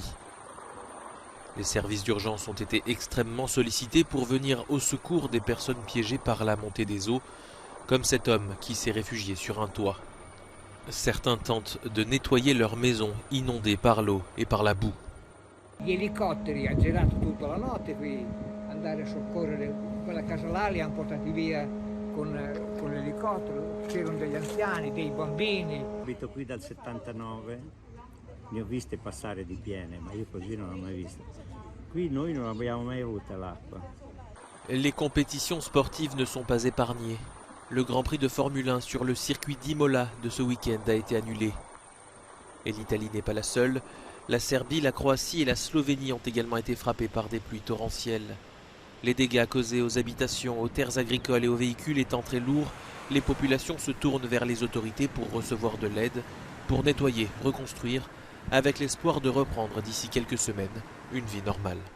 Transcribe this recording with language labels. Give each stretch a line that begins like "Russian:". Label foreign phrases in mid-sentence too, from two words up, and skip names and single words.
French: Les services d'urgence ont été extrêmement sollicités pour venir au secours des personnes piégées par la montée des eaux, comme cet homme qui s'est réfugié sur un toit. Certains tentent de nettoyer leur maison inondée par l'eau et par la boue.
Italian: Gli elicotteri hanno girato tutta la notte qui, andare a soccorrere quella casa là, li hanno portati via con l'elicottero. C'erano degli anziani, dei bambini. Abito qui dal 79, ne ho viste passare di piene, ma io così non l'ho mai vista. Qui noi non abbiamo mai avuto l'acqua.
French: Les compétitions sportives ne sont pas épargnées. Le Grand Prix de Formule 1 sur le circuit d'Imola de ce week-end a été annulé. Et l'Italie n'est pas la seule. La Serbie, la Croatie et la Slovénie ont également été frappées par des pluies torrentielles. Les dégâts causés aux habitations, aux terres agricoles et aux véhicules étant très lourds, les populations se tournent vers les autorités pour recevoir de l'aide, pour nettoyer, reconstruire, avec l'espoir de reprendre d'ici quelques semaines une vie normale.